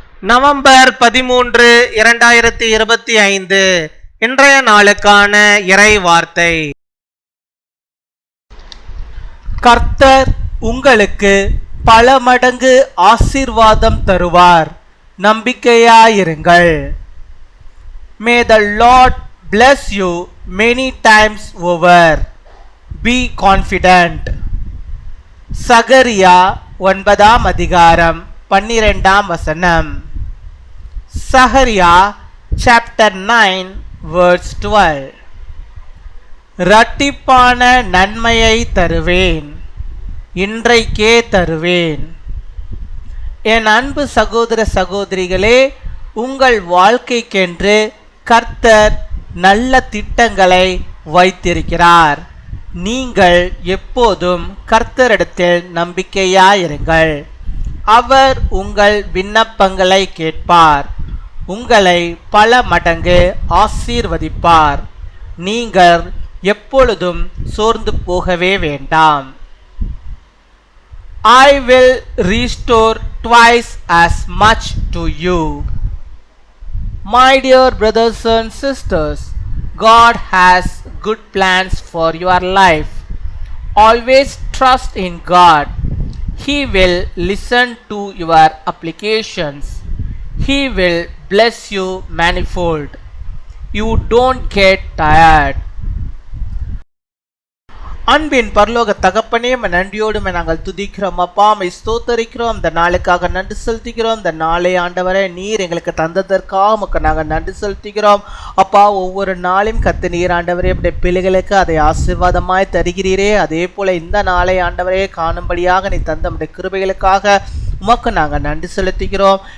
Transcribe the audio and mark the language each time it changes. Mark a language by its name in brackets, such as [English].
[Tamil] November 13, 2025 இன்றைய நாளுக்கான இறை வார்த்தை. கர்த்தர் உங்களுக்கு பல மடங்கு ஆசீர்வாதம் தருவார், நம்பிக்கையாயிருங்கள். [English] May the Lord bless you many times over. Be confident. [Tamil] சகரியா 9ஆம் அதிகாரம் 12ஆம் வசனம். [English] Zechariah chapter 9 verse 12. [Tamil] இரட்டிப்பான நன்மையை தருவேன், இன்றைக்கே தருவேன். என் அன்பு சகோதர சகோதரிகளே, உங்கள் வாழ்க்கைக்கென்று கர்த்தர் நல்ல திட்டங்களை வைத்திருக்கிறார். நீங்கள் எப்போதும் கர்த்தரிடத்தில் நம்பிக்கையாயிருங்கள். அவர் உங்கள் விண்ணப்பங்களை கேட்பார், உங்களை பல மடங்கு ஆசீர்வதிப்பார். நீங்கள் எப்பொழுதும் சோர்ந்து போகவே வேண்டாம். [English] I will restore twice as much to you. My dear brothers and sisters, God has good plans for your life. Always trust in God. He will listen to your applications. He will bless you manifold. You don't get tired. [Tamil] அன்பின் பரலோக தகப்பனே, நன்றியோடு நாங்கள் துதிக்கிறோம் அப்பா, ஸ்தோத்தரிக்கிறோம். இந்த நாளுக்காக நன்றி செலுத்துகிறோம். இந்த நாளை ஆண்டவரே நீர் எங்களுக்கு தந்ததற்காக நாங்கள் நன்றி செலுத்துகிறோம் அப்பா. ஒவ்வொரு நாளையும் கத்து நீர் ஆண்டவரே இப்படி பிள்ளைகளுக்கு அதை ஆசீர்வாதமாய் தருகிறீரே, அதே போல இந்த நாளை ஆண்டவரே காணும்படியாக நீ தந்த நம்முடைய கிருபைகளுக்காக உமக்கு நாங்கள் நன்றி செலுத்துகிறோம்.